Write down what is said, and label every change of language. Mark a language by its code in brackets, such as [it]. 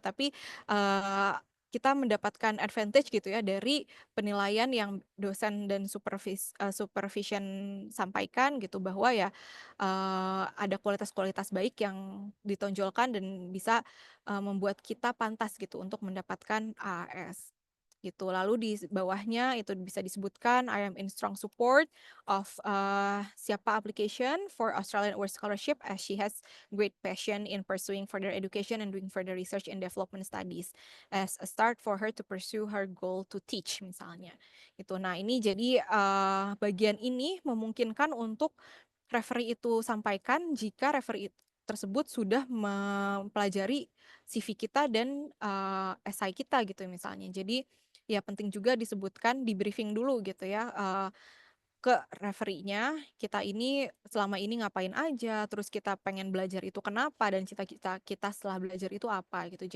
[id] Tapi, eee, kita mendapatkan advantage gitu ya dari penilaian yang dosen dan supervision sampaikan gitu bahwa ya, ada kualitas-kualitas baik yang ditonjolkan dan bisa, membuat kita pantas gitu untuk mendapatkan AAS. Gitu. Lalu di bawahnya itu bisa disebutkan, [en] "I am in strong support of, Siapa application for Australian Award Scholarship as she has great passion in pursuing further education and doing further research and development studies as a start for her to pursue her goal to teach," misalnya. [id] Itu. Nah, ini jadi, bagian ini memungkinkan untuk referee itu sampaikan jika referee tersebut sudah mempelajari CV kita dan, esai kita gitu misalnya. Jadi, ya penting juga disebutkan, di-briefing dulu gitu ya, ke referee-nya, kita ini selama ini ngapain aja, terus kita pengen belajar itu kenapa, dan cita-cita kita setelah belajar itu apa gitu.